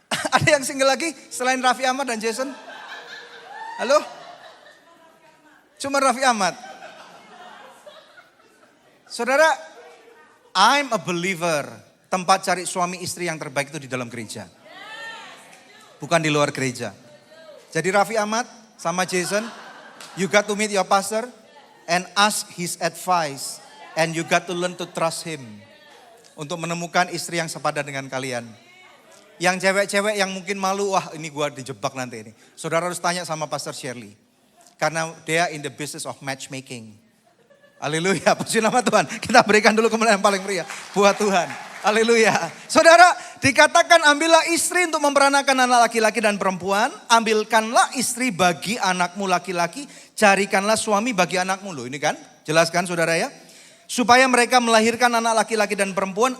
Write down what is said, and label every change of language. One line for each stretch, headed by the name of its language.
Indonesian: Ada yang single lagi selain Raffi Ahmad dan Jason? Halo? Cuma Raffi Ahmad. Saudara,
English: I'm a believer.
Indonesian: Tempat cari suami istri yang terbaik itu di dalam gereja. Bukan di luar gereja. Jadi Raffi Ahmad sama Jason,
English: you got to meet your pastor and ask his advice. And you got to learn to trust him.
Indonesian: Untuk menemukan istri yang sepadan dengan kalian. Yang cewek-cewek yang mungkin malu, wah ini gua dijebak nanti ini. Saudara harus tanya sama Pastor Shirley. Karena dia
English: in the business of matchmaking.
Indonesian: Haleluya, puji nama Tuhan. Kita berikan dulu kemuliaan paling meriah buat Tuhan. Haleluya. Saudara, dikatakan ambillah istri untuk memperanakan anak laki-laki dan perempuan. Ambilkanlah istri bagi anakmu laki-laki. Carikanlah suami bagi anakmu. Loh ini kan, jelaskan saudara ya. Supaya mereka melahirkan anak laki-laki dan perempuan.